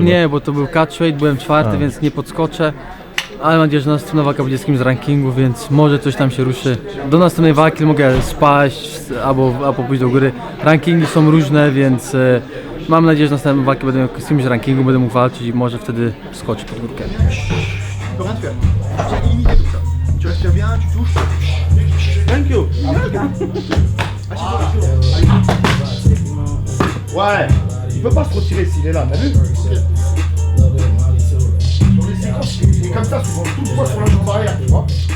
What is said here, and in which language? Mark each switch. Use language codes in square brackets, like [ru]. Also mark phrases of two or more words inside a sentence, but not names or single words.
[pl] Nie, bo to był catchweight, byłem 4, więc nie podskoczę. Ale mam nadzieję, że następna walka będzie z kimś z rankingu, więc może coś tam się ruszy. Do następnej walki mogę spaść albo pójść do góry. Rankingi są różne, więc mam nadzieję, że następną walkę będę miał z kimś z rankingu, będę mógł walczyć i może wtedy skoczyć pod górkę. [fr] Ouais, il peut pas se retirer s'il est là, t'as vu? Il est comme ça souvent, tout le poids sur la jambe arrière, tu vois.